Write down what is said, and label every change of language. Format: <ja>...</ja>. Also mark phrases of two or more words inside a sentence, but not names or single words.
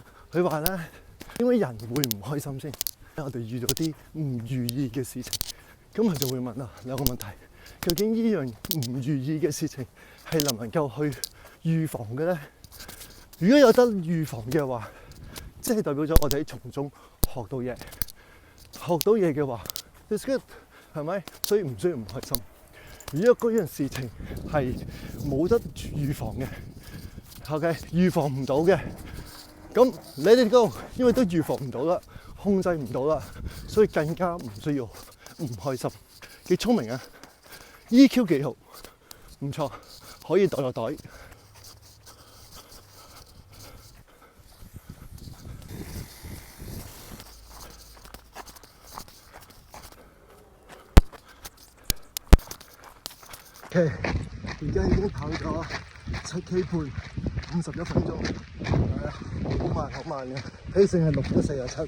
<yue>佢話咧，點解人會唔開心先？我哋遇到啲唔如意嘅事情，咁佢就會問啦兩個問題：究竟呢樣唔如意嘅事情係能唔能夠去預防嘅咧？如果有得預防嘅話，即係代表咗我哋喺從中學到嘢，學到嘢嘅話 ，</yue> <en>it's good，</en> <yue>係咪？所以唔需要唔開心。如果嗰樣事情係冇得預防嘅 ，OK， 預防唔到嘅，咁</yue> <en>let it go，</en> <yue>因為都預防唔到啦，控制唔到啦，所以更加唔需要唔開心。幾聰明啊 ！EQ 幾好，唔錯，可以袋落袋。OK， 而家已經跑咗7K 半，51分鐘，係啊，好慢嘅，起性係6:47。</yue>